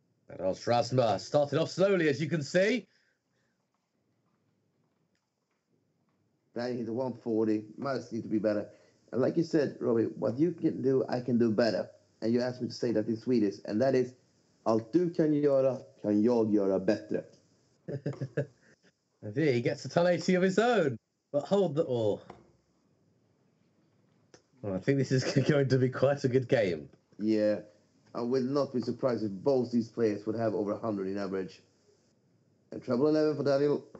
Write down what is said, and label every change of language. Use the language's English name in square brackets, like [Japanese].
[English] And as Rasmus started off slowly, as you can see. Daniel hit a 140. Must need to be better. And like you said, Robbie, what you can do, I can do better. And you asked me to say that in Swedish. And that is, [Swedish] allt du kan göra, kan jag göra bättre. [English] And here he gets a 1080 of his own. But hold the... Oh. Well, I think this is going to be quite a good game. Yeah. I will not be surprised if both these players would have over 100 in average. And treble 11 for Daniel.